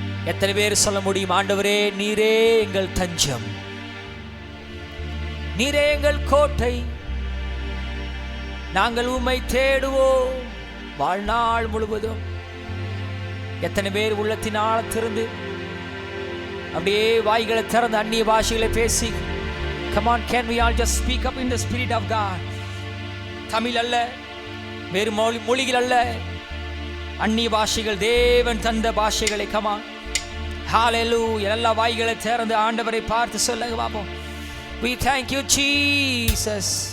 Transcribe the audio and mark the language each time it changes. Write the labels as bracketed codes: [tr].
[ta] எத்தனை பேர் சொல்ல முடியும், ஆண்டவரே நீரே எங்கள் தஞ்சம், நீரே எங்கள் கோட்டை, நாங்கள் உம்மை தேடுவோம் வாழ்நாள் முழுவதும். எத்தனை பேர் உள்ளத்தின் ஆழத்திலிருந்து அப்படியே வாய்களை திறந்து அந்நிய பாஷைகளை பேசி, [en] come on, can we all just speak up in the spirit of God? [ta] Tamil அல்ல, வேறு மொழிகள் அல்ல, அந்நிய பாஷைகள், தேவன் தந்த பாஷைகளை. [en] come on, [ta] hallelujah. எல்லா வாய்களை திறந்து ஆண்டவரை பார்த்து சொல்லுங்க பாப்போம். [en] We thank you, Jesus.